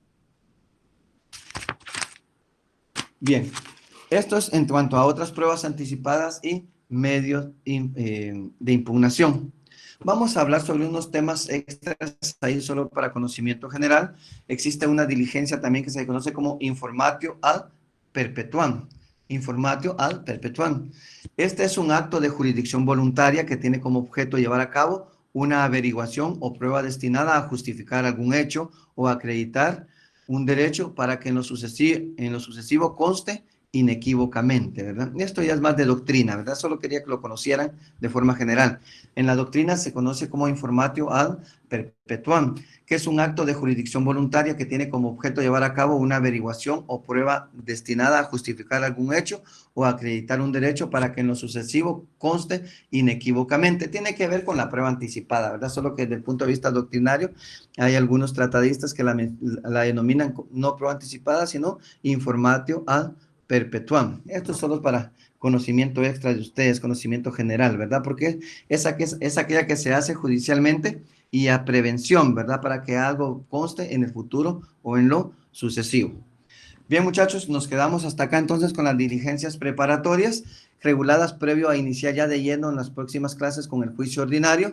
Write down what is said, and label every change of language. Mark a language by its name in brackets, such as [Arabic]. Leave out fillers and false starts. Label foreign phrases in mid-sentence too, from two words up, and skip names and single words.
[Spanish] Bien, esto es en cuanto a otras pruebas anticipadas y medios de impugnación. Vamos a hablar sobre unos temas extras ahí solo para conocimiento general. Existe una diligencia también que se conoce como [Latin] informatio ad perpetuam. Informatio ad perpetuam. [Spanish] Este es un acto de jurisdicción voluntaria que tiene como objeto llevar a cabo una averiguación o prueba destinada a justificar algún hecho o acreditar un derecho para que en lo sucesivo conste inequívocamente, ¿verdad? Esto ya es más de doctrina, ¿verdad? Solo quería que lo conocieran de forma general. En la doctrina se conoce como [Latin] informatio ad perpetuam, [Spanish] que es un acto de jurisdicción voluntaria que tiene como objeto llevar a cabo una averiguación o prueba destinada a justificar algún hecho o acreditar un derecho para que en lo sucesivo conste inequívocamente. Tiene que ver con la prueba anticipada, ¿verdad? Solo que desde el punto de vista doctrinario hay algunos tratadistas que la denominan no prueba anticipada, sino [Latin] informatio ad perpetuam. [Spanish] Esto es solo para conocimiento extra de ustedes, conocimiento general, ¿verdad? Porque es aquella que se hace judicialmente y a prevención, ¿verdad? Para que algo conste en el futuro o en lo sucesivo. Bien, muchachos, nos quedamos hasta acá entonces con las diligencias preparatorias reguladas previo a iniciar ya de lleno en las próximas clases con el juicio ordinario.